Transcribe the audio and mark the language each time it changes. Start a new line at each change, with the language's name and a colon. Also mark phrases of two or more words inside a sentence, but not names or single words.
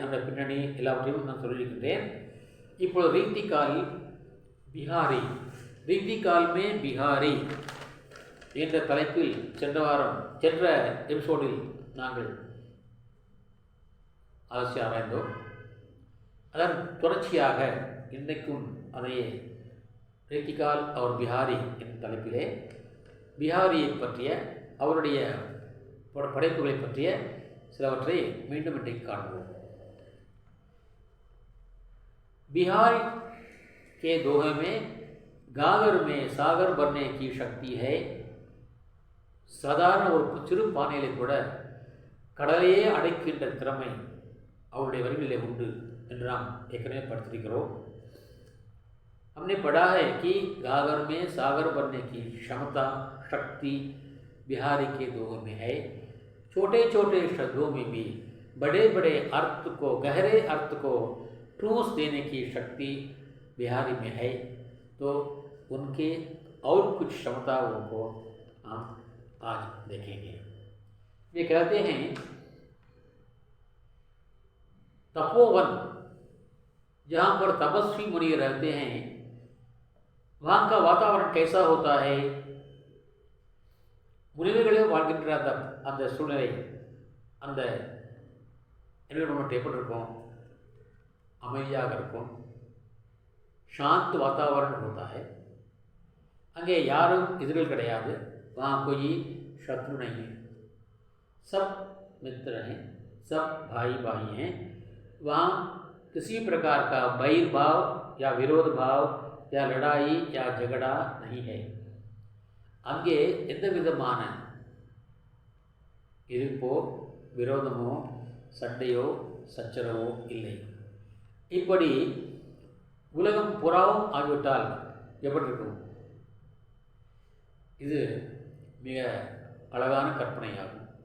Tamil: அந்த பின்னணி எல்லாவற்றையும் நான் சொல்லியிருக்கிறேன். இப்பொழுது ரீதி காலில் பிஹாரி,
Hindi: रीति काल में बिहारी
Tamil: என்ற தலைப்பில் சென்ற எபிசோடில் நாங்கள் அலசி ஆராய்ந்தோம். அதன் தொடர்ச்சியாக இன்றைக்கும் அதையே
Hindi: रीतिकाल और बिहारी
Tamil: என்ற தலைப்பிலே பிஹாரியை பற்றிய அவருடைய படைப்புகளை பற்றிய சிலவற்றை மீண்டும் இன்றைக்கு காண்போம்.
Hindi: बिहार के दोहे में गागर में सागर बनने की शक्ति है.
Tamil: சாதாரண ஒரு சிறு பானையிலே கூட கடலையே அடைக்கின்ற திறமை அவருடைய வரிகளிலே உண்டு என்று நாம் ஏற்கனவே படித்திருக்கிறோம்.
Hindi: हमने पढ़ा है कि गागर में सागर बनने की क्षमता शक्ति बिहारी के दोहे में है. छोटे छोटे शब्दों में भी बड़े बड़े अर्थ को, गहरे अर्थ को ठूस देने की शक्ति बिहारी में है. तो उनके और कुछ क्षमताओं को हम आज देखेंगे. ये कहते हैं तपोवन, जहाँ पर तपस्वी मुनि रहते हैं, वहाँ का वातावरण कैसा होता है?
Tamil: முனிவர்களே வாழ்கின்ற அந்த சூழ்நிலை, அந்த என்விரான்மெண்ட் எப்படி இருக்கும்? அமைதியாக இருக்கும்.
Hindi: शांत वातावरण होता है.
Tamil: அங்கே யாரும் எதிரிகள் கிடையாது.
Hindi: वहाँ कोई शत्रु नहीं है. सब मित्र हैं, सब भाई भाई हैं. वहाँ किसी प्रकार का बैरभाव या विरोध भाव या लड़ाई या झगड़ा नहीं है.
Tamil: அங்கே எந்த விதமான எதிர்ப்போ விரோதமோ சண்டையோ சச்சரவோ இல்லை. இப்படி உலகம் புறாவும் ஆகிவிட்டால் எப்படி இருக்கும்? இது மிக அழகான கற்பனையாகும்.